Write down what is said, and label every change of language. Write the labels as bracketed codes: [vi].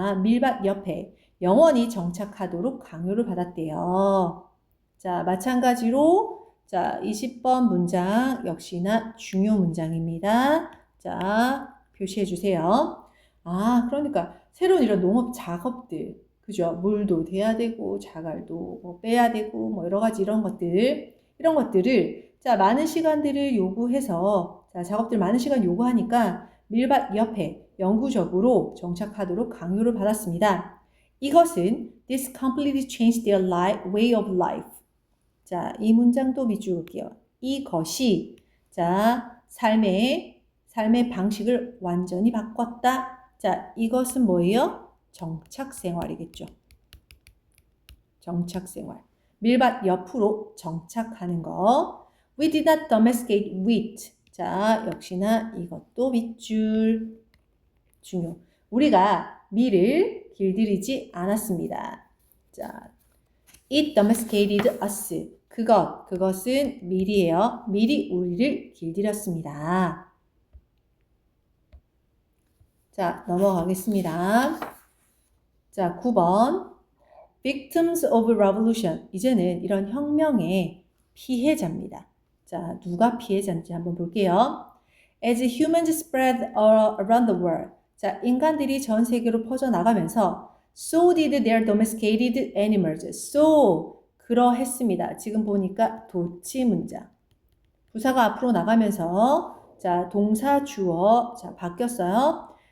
[ko] 밀밭 옆에 영원히 정착하도록 강요를 받았대요. 자, 마찬가지로 자, 20번 문장 역시나 중요 문장입니다. 자, 표시해 주세요. 그러니까 새로운 이런 농업 작업들, 그죠? 물도 돼야 되고, 자갈도 뭐 빼야 되고, 뭐 여러 가지 이런 것들을, 자, 많은 시간들을 요구해서, 자, 작업들 많은 시간 요구하니까 밀밭 옆에 영구적으로 정착하도록 강요를 받았습니다. 이것은 [en] this completely changed their way of life. [ko] 자, 이 문장도 밑줄 볼게요. 이것이, 자, 삶의 방식을 완전히 바꿨다. 자, 이것은 뭐예요? 정착생활이겠죠. 정착생활. 밀밭 옆으로 정착하는 거. [en] We did not domesticate wheat. [ko] 자, 역시나 이것도 밑줄 중요. 우리가 밀을 길들이지 않았습니다. [en] 자, it domesticated us. [ko] 그것은 밀이에요. 밀이 우리를 길들였습니다. 자, 넘어가겠습니다. 자, 9번. [en] Victims of revolution. [ko] 이제는 이런 혁명의 피해자입니다. 자, 누가 피해자인지 한번 볼게요. [en] As humans spread around the world. [ko] 자, 인간들이 전 세계로 퍼져나가면서 [en] so did their domesticated animals. [ko] So, 그러했습니다. 지금 보니까 도치 문장. 부사가 앞으로 나가면서 자, 동사 주어 자, 바뀌었어요.